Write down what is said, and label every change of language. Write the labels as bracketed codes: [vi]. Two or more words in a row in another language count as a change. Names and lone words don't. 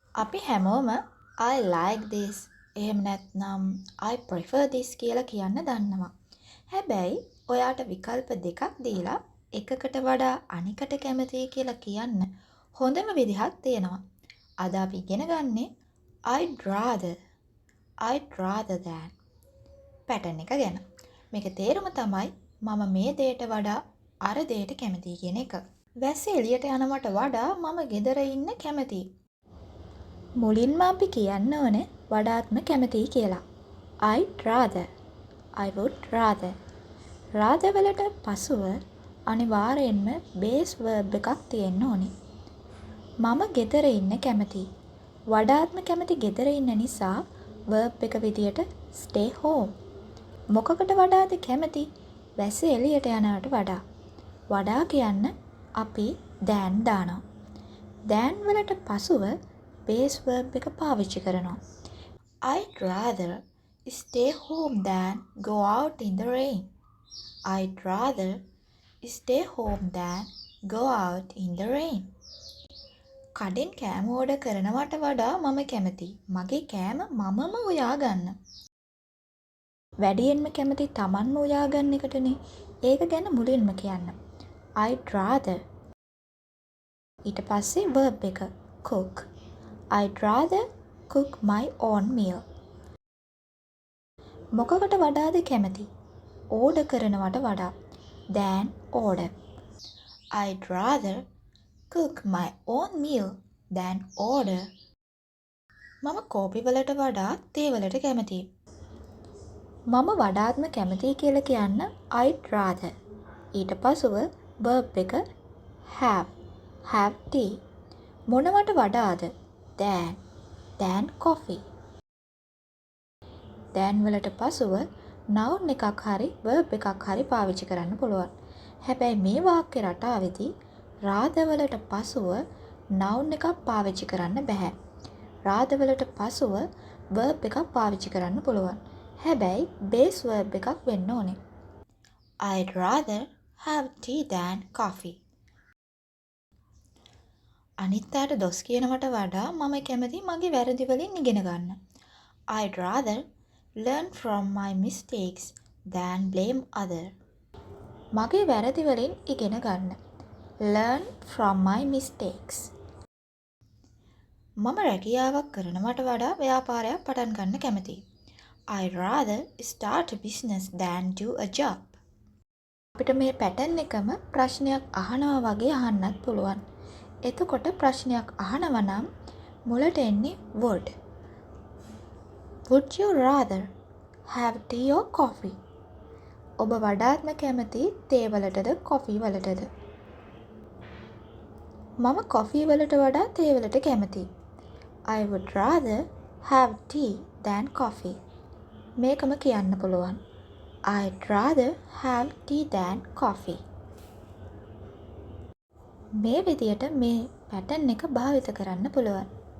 [si] අපි හැමෝම [en] I like this [si] එහෙම නැත්නම් [en] I prefer this [si] කියලා කියන්න දන්නවා. හැබැයි ඔයාට විකල්ප දෙකක් දීලා එකකට වඩා අනිකට කැමතියි කියලා කියන්න හොඳම විදිහක් තියෙනවා. අද අපි ඉගෙන ගන්නේ [en] I'd rather than [si] පැටර්න් එක ගැන. මේක තේරුම තමයි මම මේ දෙයට වඩා අර දෙයට කැමතියි කියන එක. වැස්ස එළියට යනවට වඩා මම ගෙදර ඉන්න කැමතියි. මුලින්ම අපි කියන්න ඕනේ වඩාත්ම කැමතියි කියලා. [en] I would rather. rather [si] වලට පසුව අනිවාර්යෙන්ම [en] base verb [si] එකක් තියෙන්න ඕනේ. මම ගෙදර ඉන්න කැමතියි. වඩාත්ම කැමති ගෙදර ඉන්න නිසා verb එක විදියට [en] stay home. [si] මොකකට වඩාද කැමති? වැස්ස එළියට යනවට වඩා. වඩා කියන්න අපි than දානවා. than වලට පසුව [en] base verb [si] එක පාවිච්චි කරනවා. [en] I'd rather stay home than go out in the rain. I'd rather stay home than go out in the rain. [si] කඩෙන් කෑම ඕඩර් කරනවට වඩා මම කැමතියි මගේ කෑම මමම උයා ගන්න. වැඩියෙන්ම කැමති තමන්ම උයා ගන්න එකටනේ. ඒක ගැන මුලින්ම කියන්න. [en] I'd rather. [si] ඊට පස්සේ verb එක cook. [en] I'd rather cook my own meal. [si] මොකකට වඩාද කැමති? ඕඩර් කරනවට වඩා. [en] than order. I'd rather cook my own meal than order. [si] මම කෝපි වලට වඩා තේ වලට කැමතියි. මම වඩාත්ම කැමතියි කියලා කියන්න [en] I'd rather. [si] ඊට පසුව verb එක have. [en] have tea. [si] මොනවට වඩාද? [en] than coffee. than [si] වලට පසුව noun එකක් හරි verb එකක් හරි පාවිච්චි කරන්න පුළුවන්. හැබැයි මේ වාක්‍ය රටාවේදී rather වලට පසුව noun එකක් පාවිච්චි කරන්න බෑ. rather වලට පසුව verb එකක් පාවිච්චි කරන්න පුළුවන්. හැබැයි [en] base verb [si] එකක් වෙන්න ඕනේ. [en] I'd rather have tea than coffee. [si] අනිත් අයට දොස් කියනවට වඩා මම කැමති මගේ වැරදි වලින් ඉගෙන ගන්න. [en] I'd rather learn from my mistakes than blame other. [si] මගේ වැරදි වලින් ඉගෙන ගන්න. [en] Learn from my mistakes. [si] මම රැකියාවක් කරනවට වඩා ව්‍යාපාරයක් පටන් ගන්න කැමතියි. [en] I'd rather start a business than do a job. [si] අපිට මේ පැටර්න් එකම ප්‍රශ්නයක් අහනවා වගේ අහන්නත් පුළුවන්. එතකොට ප්‍රශ්නයක් අහනවා නම් මුලට එන්නේ would. [en] Would you rather have tea or coffee? [si] ඔබ වඩාත්ම කැමති තේ වලටද කොෆි වලටද? මම කොෆි වලට වඩා තේ වලට කැමතියි. [en] I would rather have tea than coffee. [si] මේකම කියන්න පුළුවන්. [en] I'd rather have tea than coffee. [si] මේ විදියට මේ පැටර්න් එක භාවිත කරන්න පුළුවන්.